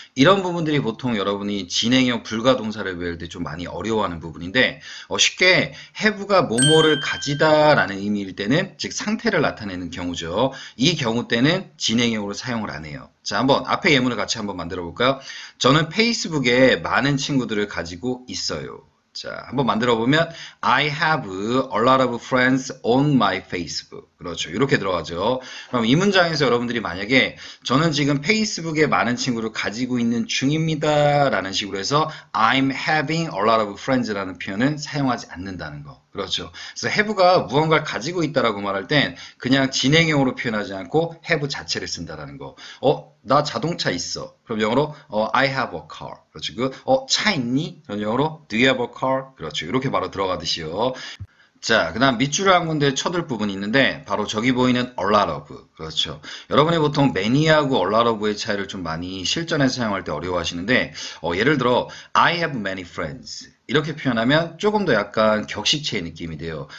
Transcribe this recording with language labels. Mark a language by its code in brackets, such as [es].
[ko] 이런 부분들이 보통 여러분이 진행형 불가 동사를 배울 때 좀 많이 어려워하는 부분인데 쉽게 have가 뭐뭐를 가지다 라는 의미일 때는 즉 상태를 나타내는 경우죠. 이 경우 때는 진행형으로 사용을 안 해요. 자, 한번 앞에 예문을 같이 한번 만들어 볼까요? 저는 페이스북에 많은 친구들을 가지고 있어요. 자, 한번 만들어 보면 [en] I have a lot of friends on my Facebook. [ko] 그렇죠. 이렇게 들어가죠. 그럼 이 문장에서 여러분들이 만약에 저는 지금 페이스북에 많은 친구를 가지고 있는 중입니다. 라는 식으로 해서 [en] I'm having a lot of friends [ko] 라는 표현은 사용하지 않는다는 거. 그렇죠. 그래서 have가 무언가를 가지고 있다라고 말할 땐 그냥 진행형으로 표현하지 않고 have 자체를 쓴다라는 거. 나 자동차 있어. 그럼 영어로 [en] I have a car. [ko] 그렇죠. 차 있니? 그럼 영어로 [en] Do you have a car? [ko] 그렇죠. 이렇게 바로 들어가듯이요. 자, 그 다음 밑줄을 한 군데 쳐둘 부분이 있는데 바로 저기 보이는 a lot of. 그렇죠. 여러분이 보통 many하고 a lot of의 차이를 좀 많이 실전에서 사용할 때 어려워하시는데 예를 들어 [en] I have many friends. [ko] 이렇게 표현하면 조금 더 약간 격식체의 느낌이 돼요.